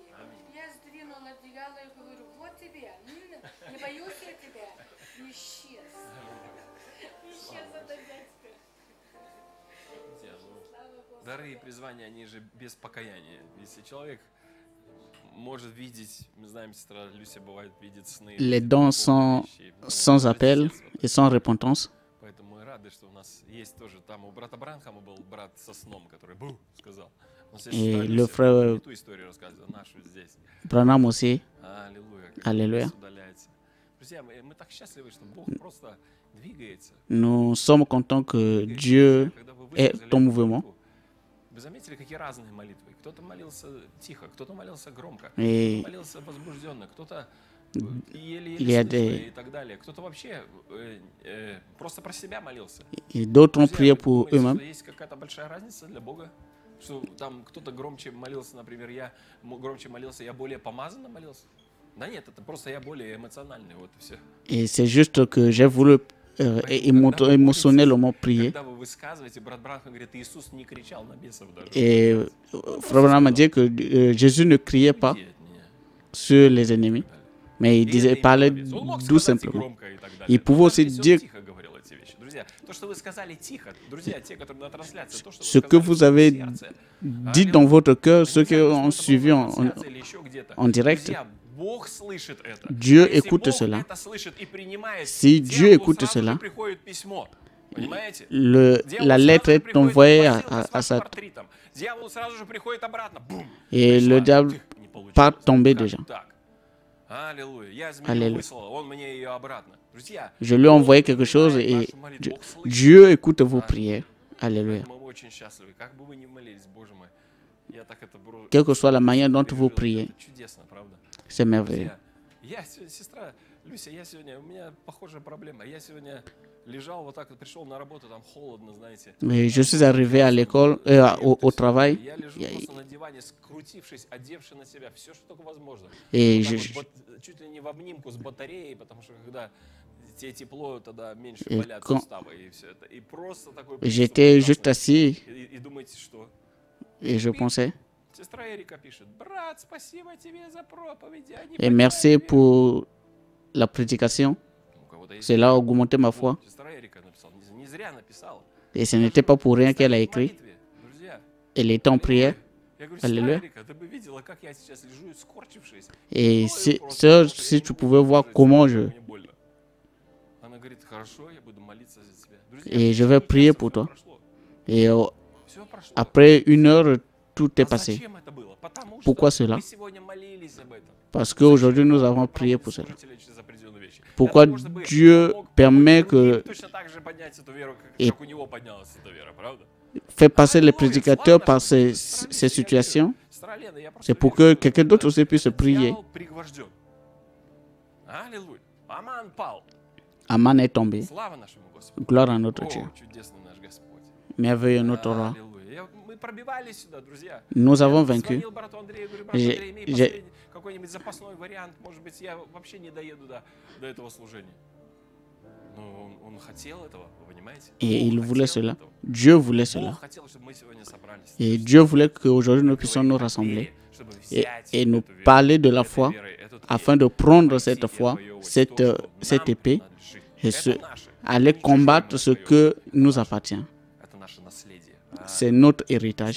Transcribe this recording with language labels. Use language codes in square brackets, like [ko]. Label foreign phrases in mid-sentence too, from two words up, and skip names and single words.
[ru] Я сдвинула одеяло и говорю, вот тебе, не боюсь я тебя. И исчез. Исчез этот дядька. Дары и призвания, они же без покаяния. Если человек может видеть, мы знаем, сестра Люся бывает видит сны. [fr] Les dons sont sans appel et sans repentance. [ru] Поэтому мы рады, что у нас есть тоже. Там у брата Бранхама был брат со сном, который «бу» сказал. [fr] Et le frère [ru] Ту историю рассказывает, нашу здесь. [fr] Branham aussi. [ru] Аллилуйя. [fr] Alléluia. [ru] Удаляется. Друзья, мы так счастливы, что Бог просто двигается. [fr] Nous sommes contents que Dieu [ru] Когда вы [fr] est [ru] высказали [fr] en mouvement. [ru] молитву, вы заметили, какие разные молитвы? Кто-то молился тихо, кто-то молился громко, [fr] Et [ru] кто-то молился возбужденно, кто-то [fr] il [ru] еле-еле [fr] y a [ru] слышно [fr] des, [ru] и так далее. Кто-то вообще просто про себя молился. [fr] et d'autres ont [ru] Друзья, [fr] prié [ru] вы [fr] pour [ru] думаете, [fr] eux-mêmes. [ru] что есть какая-то большая разница для Бога? Что там кто-то громче молился, например, я громче молился, я более помазанно молился? Да нет, это просто я более эмоциональный, вот и все. [fr] Et c'est juste que j'ai voulu émotionnellement prier. [ru] Когда вы высказываете, брат Бранхам говорит, Иисус не кричал на бесов даже. [fr] Et Frère Branham a dit que Jésus ne criait pas [ru] Уйди от меня. [fr] sur les ennemis, mais il [ru] И [fr] disait, [ru] это [fr] parlait [ru] именно он мог [fr] doux [ru] сказать и [fr] simplement. [ru] громко, и так далее. [fr] Il pouvait [ru] Но [fr] aussi [ru] даже если он [fr] dire [ru] тихо говорил эти вещи. Друзья, то, что вы сказали тихо, друзья, те, которые на трансляции, то, что [fr] ce que vous avez dit dans votre cœur, ceux qui ont suivi en direct. [ru] Бог слышит это. [fr] Dieu [ru] А если [fr] écoute [ru] Бог [fr] cela. [ru] это слышит и принимает, [fr] Si Dieu [ru] дьяволу [fr] écoute [ru] сразу же [fr] cela, [ru] приходит письмо. Понимаете? [fr] la [ru] Дьяволу [fr] lettre [ru] сразу же [fr] est [ru] приходит [fr] envoyée [ru] посылка с [fr] à [ru] вашим [fr] Satan. [ru] портритом. Дьявол сразу же приходит обратно. Бум! [fr] Et [ru] Пришла. [fr] le diable [ru] Тих, не получилось. [fr] part tomber [ru] Как [fr] déjà. [ru] так? Аллилуйя. Я змею Аллилуйя. выслал, он мне ее обратно. Друзья, [fr] Je lui ai envoyé quelque chose et Dieu écoute vos prières. Alléluia. [ru] мы очень счастливы. Как бы вы ни молились, Боже мой. Я так это [fr] Quelle que soit la manière dont vous [ru] пережил. [fr] priez, [ru] Это чудесно, правда? [fr] c'est merveilleux. [ru] Друзья, я сегодня, сестра Люся, у меня похожая проблема. Я сегодня лежал вот так, пришел на работу, там холодно, знаете. [fr] Mais je suis arrivé à l'école, au travail, [ru] Я лежу просто на диване, скрутившись, одевший на себя все, что только возможно. [fr] et [ru] Вот так вот, чуть ли не в обнимку с батареей, потому что когда тебе тепло, тогда меньше [fr] Et [ru] болят [fr] quand- [ru] суставы и все это. И просто такой [fr] j'étais [ru] приступ [fr] juste [ru] ужасный. [fr] assis [ru] И думаете, что? [fr] et je pensais, [ru] Сестра Эрика пишет: брат, спасибо тебе за проповеди. Они [fr] et merci [ru] подняли [fr] pour la prédication. [ru] веру». У кого-то есть [fr] Cela a augmenté ma foi. [ru] Вот, сестра Эрика написала, не зря написала. [fr] Et ce n'était pas pour rien qu'elle a écrit. [ru] Молитве, друзья. [fr] Elle était en prière. [ru] Я говорю, сестра Аллилуйя. Эрика, ты бы видела, как я сейчас лежу, скорчившись. [fr] Et [ru] Ой, просто, [fr] sœur, [ru] потому что [fr] si [ru] я [fr] tu [ru] не [fr] pouvais [ru] могу [fr] voir [ru] даже [fr] comment [ru] сделать, [fr] je... [ru] мне больно. Она говорит, хорошо, я буду молиться за тебя. Друзья, [fr] Et je [ru] всё [fr] vais prier [ru] прошло, [fr] pour toi. [ru] прошло. [fr] Et [ru] Всё прошло. [fr] après 1 heure, tout est [ru] А [fr] passé. [ru] зачем это было? Потому [fr] Pourquoi [ru] что [fr] cela? [ru] мы сегодня молились об этом. [fr] Parce qu'aujourd'hui, nous avons prié pour cela. [ru] Служители через определенные вещи. [fr] Pourquoi [ru] Для того, чтобы [fr] Dieu [ru] он мог [fr] permet [ru] другим [fr] que [ru] точно так же поднять эту веру, [fr] Et- [ru] как у него поднялась эта вера, правда? [fr] fait passer les prédicateurs par ces situations, [ru] Сестра Лена, я просто [fr] c'est pour [ru] верю, [fr] que [ru] что [fr] quelqu'un d'autre aussi puisse prier. [ru] дьявол пригвожден. Аллилуйя. Аман пал. [fr] Aman est tombé. [ru] Слава нашему Господу. [fr] Gloire à notre [ru] О, [fr] Dieu. [ru] чудесный наш Господь. [fr] Merveilleux notre roi. [ru] Аллилуйя. Мы пробивались сюда, друзья. [fr] Nous avons [ru] Я [fr] vaincu. [ru] звонил брату Андрею, говорю, брат [fr] J'ai- [ru] Андрей, имей [fr] j'ai- [ru] последний, какой-нибудь запасной вариант. Может быть, я вообще не доеду до этого служения. Но он хотел этого, вы понимаете? [fr] Et [ru] Бог [fr] il voulait [ru] хотел [fr] cela. [ru] этого. [fr] Dieu voulait cela. [ru] Бог хотел, чтобы мы сегодня собрались. [fr] Et Dieu voulait qu'aujourd'hui nous puissions nous rassembler et nous parler de la foi afin de prendre cette foi, cette épée et aller combattre ce que nous appartient. [ru] Это наше наследие. [fr] C'est notre héritage.